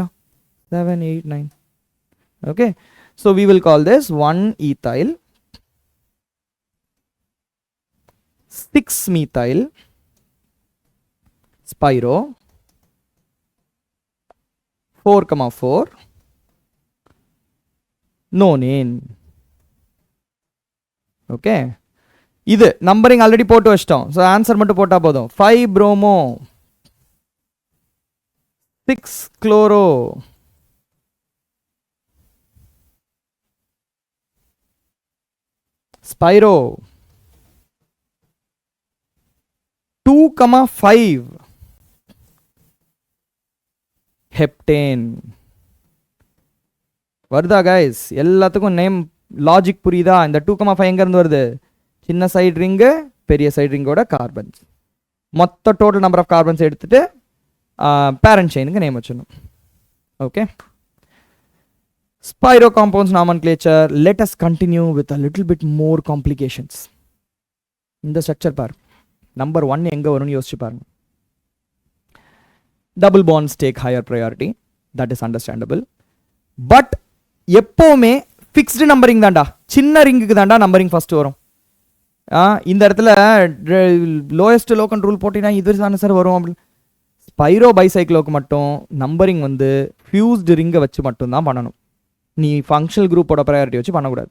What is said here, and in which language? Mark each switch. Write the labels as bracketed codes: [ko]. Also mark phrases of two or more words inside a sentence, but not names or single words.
[ta] 7 8 9. [en] okay, so we will call this 1 ethyl, 6 methyl spiro 4,4 nonane. [ta] ஓகே, இது நம்பரிங் ஆல்ரெடி போட்டு வச்சிட்டோம். ஸோ ஆன்சர் மட்டும் போட்டால் போதும். [en] 5 bromo 6 chloro spiro 2,5 heptane. [ta] வருதா கைஸ்? எல்லாத்துக்கும் [en] name logic [ta] புரியுதா? இந்த 2,5 எங்கேருந்து வருது? சின்ன சைடு ரிங்கு, பெரிய சைடு ரிங்கோட கார்பன்ஸ், மொத்த [en] total number of carbons [ta] எடுத்துட்டு பேரண்ட் செயினுக்கு நேம் வச்சிடணும். [en] okay, spiro compounds nomenclature. let us continue with a little bit more complications. [ta] இந்த ஸ்ட்ரக்சர் பாரு, நம்பர் 1 எங்கே வரும்னு யோசிச்சு பாருங்க. [en] double bonds take higher priority, that is understandable. [ta] பட் எப்போவுமே [en] fixed numbering [ta] தான்டா, சின்ன ரிங்குக்கு தான்டா [en] numbering first [ta] வரும். இந்த இடத்துல [en] lowest locant rule [ta] போட்டிங்கன்னா இது தானே சார் வரும் அப்படின்னு. ஸ்பைரோ பைசைக்ளோக்கு மட்டும் நம்பரிங் வந்து ஃபியூஸ்டு ரிங்கை வச்சு மட்டும்தான் பண்ணணும். நீ ஃபங்க்ஷனல் குரூப்போட ப்ரையாரிட்டி வச்சு பண்ணக்கூடாது.